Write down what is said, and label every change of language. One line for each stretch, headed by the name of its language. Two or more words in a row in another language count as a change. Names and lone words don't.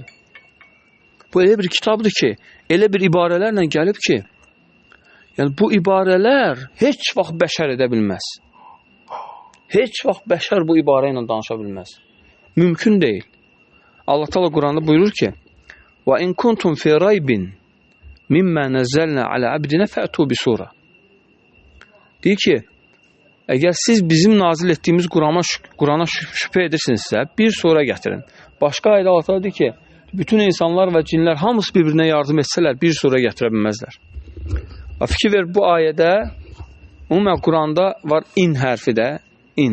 Azerbaijani: Bu elə bir kitabdır ki, elə bir ibarələrlə gəlib ki, yəni bu ibarələr heç vaxt bəşər edə bilməz. Heç vaxt bəşər bu ibarə ilə danışa bilməz. Mümkün deyil. Allah Teala Quranda buyurur ki,
Arabic: وَاِنْ كُنْتُمْ فِي رَيْبٍ مِمَّا نَزَّلْنَا عَلَى عَبْدِنَا فَأْتُوا بِسُورَ.
Azerbaijani: Deyir ki, əgər siz bizim nazil etdiyimiz Qurana şübhə edirsinizsə, bir sura gətirin. Başqa ayda Allah Teala deyir ki, bütün insanlar və cinlər hamısı bir-birinə yardım etsələr, bir sura gətirə bilməzlər. Fikir ver, bu ayədə ümumən Quranda var in hərfi də, in.